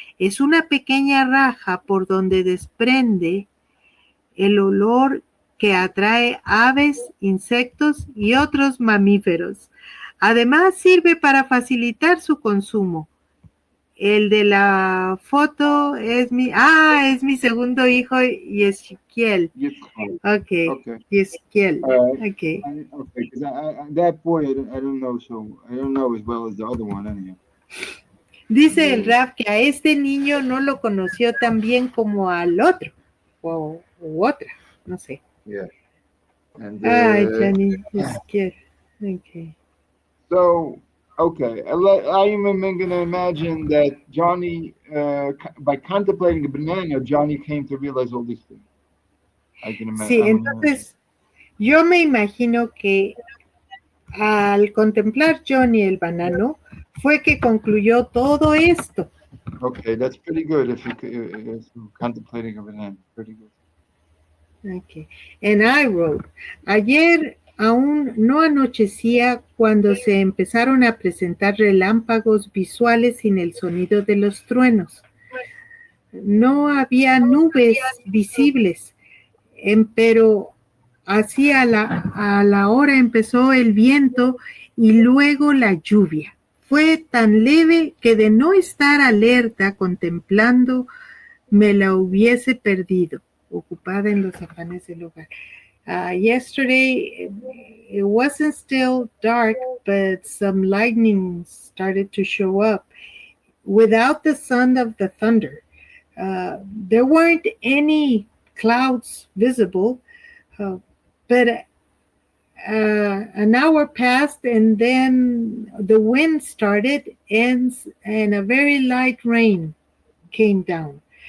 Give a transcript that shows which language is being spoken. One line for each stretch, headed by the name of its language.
Spanish: Es una pequeña raja por donde desprende el olor que atrae aves, insectos y otros mamíferos. Además, sirve para facilitar su consumo. El de la foto es mi segundo hijo, Ezequiel.
English: Okay. Ezequiel. Okay. Because that boy, I don't know, so I don't know as well as the other one, anyhow.
Spanish: Dice el Raf que a este niño no lo conoció tan bien como al otro, o otra, no sé.
English: Yeah. And, Johnny, Ezequiel. Okay. So, okay, I'm going to imagine that Johnny, by contemplating a banana, Johnny came to realize all these things. I can imagine.
Spanish: Sí, entonces yo me imagino que al contemplar Johnny el banano fue que concluyó todo esto.
English: Okay, that's pretty good if you're contemplating a banana. Pretty good. Okay. And I wrote,
Spanish: ayer aún no anochecía cuando se empezaron a presentar relámpagos visuales sin el sonido de los truenos. No había nubes visibles, pero así a la hora empezó el viento y luego la lluvia. Fue tan leve que de no estar alerta contemplando me la hubiese perdido, ocupada en los afanes del hogar.
English: Yesterday, it wasn't still dark, but some lightning started to show up without the sound of the thunder. There weren't any clouds visible, but an hour passed and then the wind started and a very light rain. came down.